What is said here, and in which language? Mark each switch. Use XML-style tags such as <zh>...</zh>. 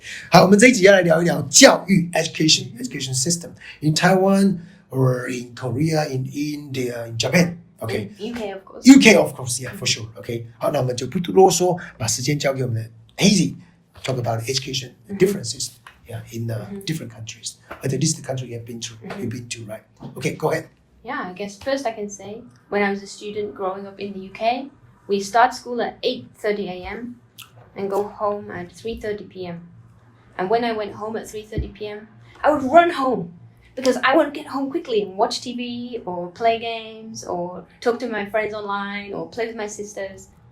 <zh>好，我们这一集要来聊一聊教育</zh> <en>education system in Taiwan or in Korea, in India, in Japan. Okay. UK of course. UK of course, yeah, for sure. Okay.</en> <zh>好，那我们就不啰嗦，把时间交给我们的 Hazie</zh> <en>talk about education differences. Yeah, in different countries. At least the country you've been to, right? Okay, go ahead. Yeah, I guess first I can say, when I was a student growing up in the UK, we start school at 8:30 a.m. and go home at 3:30 p.m. And when I went home at 3:30 p.m., I would run home because I want to get home quickly and watch TV or play games or talk to my friends online or play with my sisters.</en>